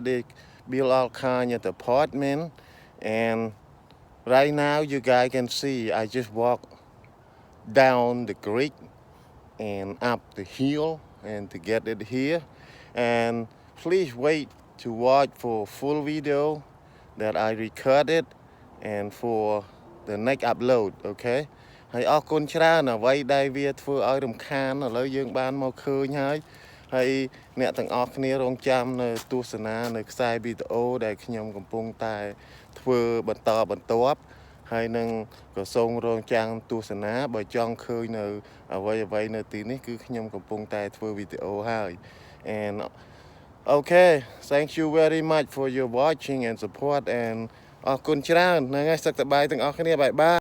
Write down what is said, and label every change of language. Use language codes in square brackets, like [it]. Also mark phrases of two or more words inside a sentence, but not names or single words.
[en] They build all kind of apartment, and right now you guys can see I just walk down the creek and up the hill and to get it here. And please wait to watch for full video that I recorded and for the next upload, okay? [km] ហើយអរគុណច្រើនអ្វីដែលវាធ្វើឲ្យរំខានឥឡូវយើងបានមកឃើញហើយអ្នកទាំងអស់គ្នារងចាំនៅទស្សនានៅខ្សែវីដេអូដែលខ្ញុំកំពុងតែធ្វើបន្តបន្ទាប់ហើយនឹងក៏សូមរងចាំទស្សនាបើចង់ឃើញនៅអ្វីនៅទីនេះគឺខ្ញុំកំពុងតែធ្វើវីដេអូហើយ [en] and okay thank you very much for your watching and support and [km] អរគុណច្រើនហ្នឹងហើយសុខសប្បាយទាំងអស់គ្នា [en] bye bye